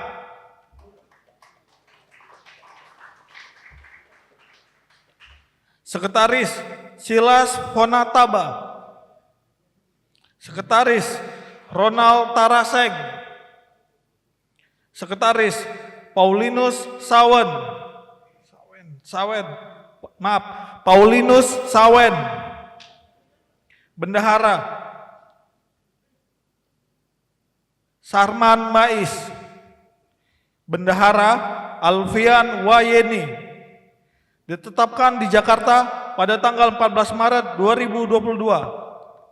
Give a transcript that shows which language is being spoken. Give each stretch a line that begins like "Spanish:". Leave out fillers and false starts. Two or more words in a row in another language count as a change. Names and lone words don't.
Indonesian: Sekretaris Silas Fonataba. Sekretaris Ronald Taraseng. Sekretaris Paulinus Sawen. Paulinus Sawen. Bendahara Sarman Mais. Bendahara Alfian Wayeni. Ditetapkan di Jakarta pada tanggal 14 Maret 2022.